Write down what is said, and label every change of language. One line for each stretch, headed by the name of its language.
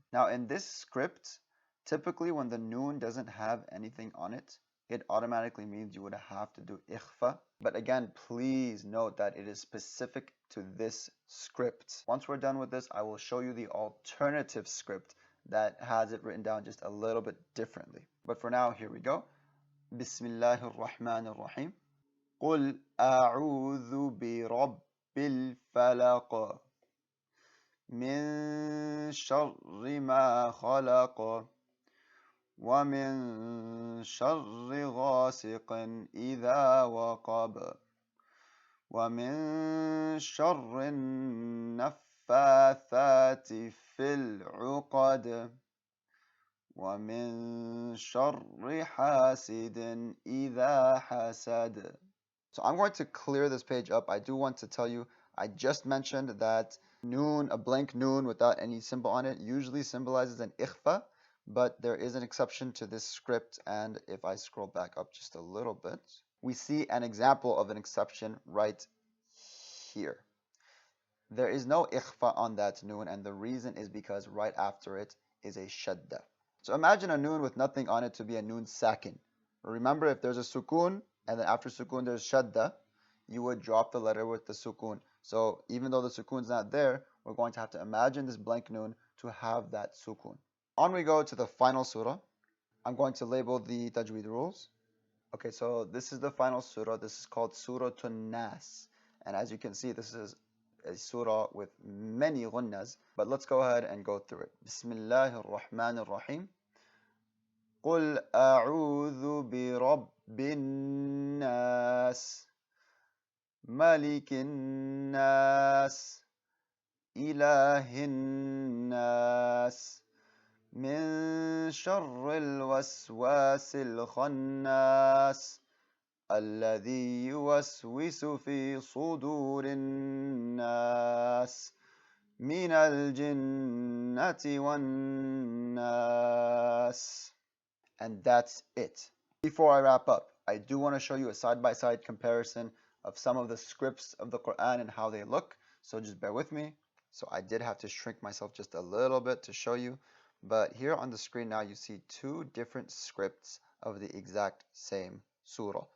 English: Now in this script, typically when the noon doesn't have anything on it, it automatically means you would have to do ikhfa. But again, please note that it is specific to this script. Once we're done with this, I will show you the alternative script that has it written down just a little bit differently. But for now, here we go.
Arabic: Bismillahir Rahmanir Rahim. قل أعوذ برب الفلق من شر ما خلق ومن شر غاسق إذا وقب ومن شر النفاثات في العقد ومن شر حاسد إذا حسد.
English: So I'm going to clear this page up. I do want to tell you, I just mentioned that noon, a blank noon without any symbol on it, usually symbolizes an ikhfa, but there is an exception to this script, and if I scroll back up just a little bit, we see an example of an exception right here. There is no ikhfa on that noon, and the reason is because right after it is a shadda. So imagine a noon with nothing on it to be a noon sakin. Remember, if there's a sukun and then after sukun there's shadda, you would drop the letter with the sukun. So even though the sukun's not there, we're going to have to imagine this blank noon to have that sukun. On we go to the final surah. I'm going to label the tajweed rules. Okay, so this is the final surah. This is called Surah Nas. And as you can see, this is a surah with many ghunnas. But let's go ahead and go through it.
Arabic: Bismillahir Rahmanir Rahim. قل أعوذ برب الناس ملك الناس إله الناس من شر الوسواس الخناس الذي يوسوس في صدور الناس من الجنة والناس.
English: And that's it. Before I wrap up, I do want to show you a side-by-side comparison of some of the scripts of the Qur'an and how they look. So just bear with me. So I did have to shrink myself just a little bit to show you. But here on the screen now you see two different scripts of the exact same surah.